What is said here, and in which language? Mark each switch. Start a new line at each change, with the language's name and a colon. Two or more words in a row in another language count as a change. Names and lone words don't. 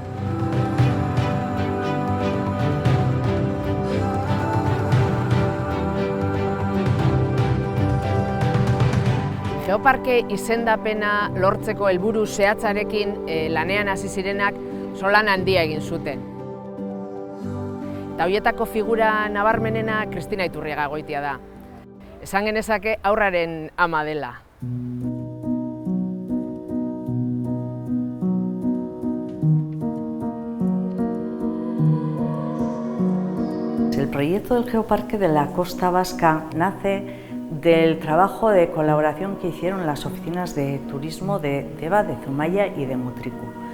Basque: Geoparke izendapena lortzeko helburu zehatzarekin lanean hasi zirenak solan handia egin zuten. Eta horietako figura nabarmenena Kristina Iturriaga Goitia da. Esan genezake haurraren ama dela.
Spanish: El proyecto del Geoparque de la Costa Vasca nace del trabajo de colaboración que hicieron las oficinas de turismo de Deva, de Zumaya y de Mutriku.